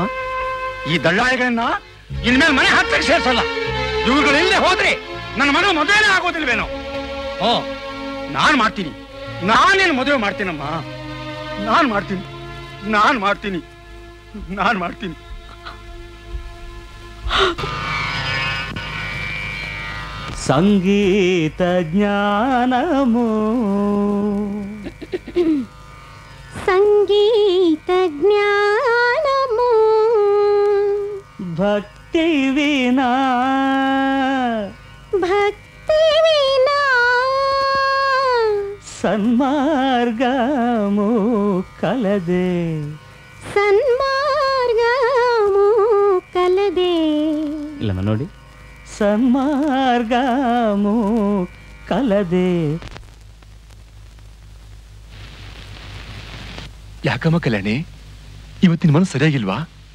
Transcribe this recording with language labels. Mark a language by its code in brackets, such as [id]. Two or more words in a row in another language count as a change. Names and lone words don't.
[kn] ಈ ದಳ್ಳಾಳಿಗಳನ್ನ ಇನ್ಮೇಲೆ ಮನೆ ಹತ್ತಿರ ಸೇರ್ಸಲ್ಲ. ಇವುಗಳಿಲ್ಲದೆ ಹೋದ್ರೆ ನನ್ನ ಮಗಳು ಮದುವೆನೇ ಆಗೋದಿಲ್ವೇನೋ? ನಾನ್ ಮಾಡ್ತೀನಿ. ನಾನೇನು ಮದುವೆ ಮಾಡ್ತೀನಮ್ಮ. ನಾನ್ ಮಾಡ್ತೀನಿ. [te] సంగీత జ్ఞానము భక్తి వినా సన్మార్గము కలదే ఇల్లమ్మ ನೋಡಿ. సన్మార్గము కలదే. [kn] ಯಾಕಮ್ಮ ಕಲ್ಯಾಣಿ, ಇವತ್ತಿನ ಮನಸ್ಸು ಸರಿಯಾಗಿಲ್ವಾ?